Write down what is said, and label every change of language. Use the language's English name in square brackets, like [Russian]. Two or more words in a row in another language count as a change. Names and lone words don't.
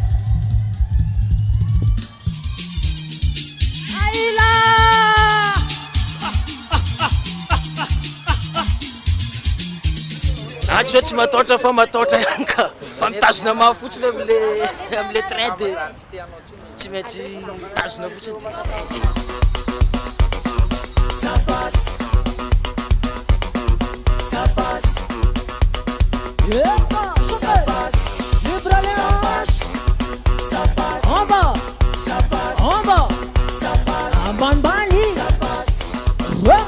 [Malagasy] Aila tsy mataotra fa mataotra ihany ka fa mitazona mafy fotsiny am'le [French] train de [Malagasy] tsy maintsy mitazona fotsiny. [French] Ça passe. Ça passe. En bas. Ça passe. En bas. Ça passe.